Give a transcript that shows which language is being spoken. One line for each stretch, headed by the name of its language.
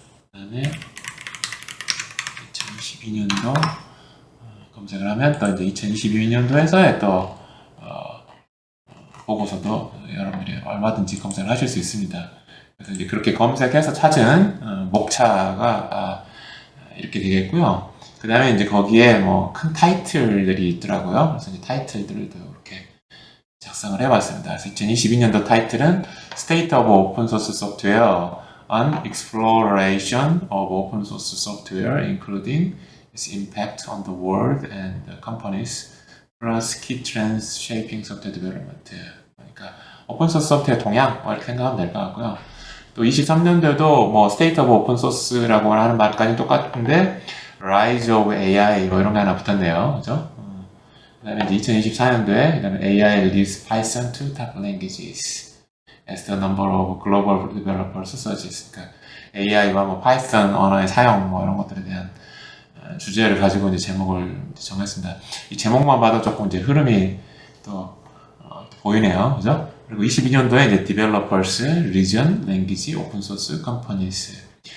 Korean: 그 다음에 2022년도 검색을 하면 또 이제 2022년도에서의 또 보고서도 여러분들이 얼마든지 검색을 하실 수 있습니다. 그래서 이제 그렇게 검색해서 찾은 목차가 이렇게 되겠고요. 그 다음에 이제 거기에 뭐 큰 타이틀들이 있더라고요. 그래서 이제 타이틀들도 이렇게 작성을 해봤습니다. 그래서 2022년도 타이틀은
English: State of Open Source Software on Exploration of Open Source Software, including its impact on the world and the companies, plus key trends shaping software development.
Korean: 그러니까 오픈소스 소프트웨어 동향 이렇게 생각하면 될 것 같고요. 또 23년도에도 뭐 State of Open Source라고 하는 말까지 똑같은데 Rise of AI 뭐 이런 게 하나 붙었네요. 그죠? 그 다음에 이제 2024년도에 그 다음에
English: AI leads Python to top languages as the number of global developers surges.
Korean: 그러니까 AI와 뭐 파이썬 언어의 사용 뭐 이런 것들에 대한 주제를 가지고 이제 제목을 정했습니다. 이 제목만 봐도 조금 이제 흐름이 또 보이네요. 그죠? 그리고 22년도에 이제
English: Developers, Region, Language, Open Source Companies.